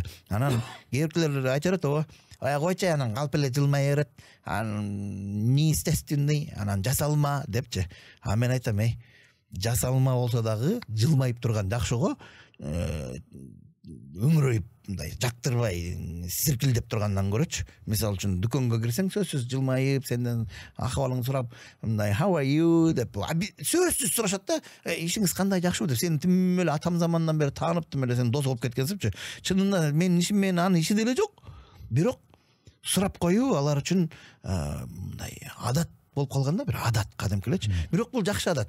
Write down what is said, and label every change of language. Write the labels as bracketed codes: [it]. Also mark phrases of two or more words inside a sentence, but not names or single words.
[ky] Анан кээбиркилер айтат, койчу, анан калп эле жылмай берет, неестественный, анан жасалма депчи. Мен айтам, жасалма болсо дагы жылмайып турган жакшыго, өңүрөйүп мындай жактырбай сиркилдеп тургандан көрөчү. Мисалы үчүн дүкөнгө кирсең, сөзсүз жылмайып, сенден акыбалыңды сурап, мындай [en] how are you [ky] деп сөзсүз сурашат да, ишиңиз кандай, жакшыбы деп. Сени тим эле атам замандан бери тааныптым эле, сен дос болуп кеткенсипчи. Чынында менин ишим менен анын иши деле жок. Бирок сурап коюу алар үчүн мындай адат болуп калган да, бир адат кадимки элечи. Бирок бул жакшы адат.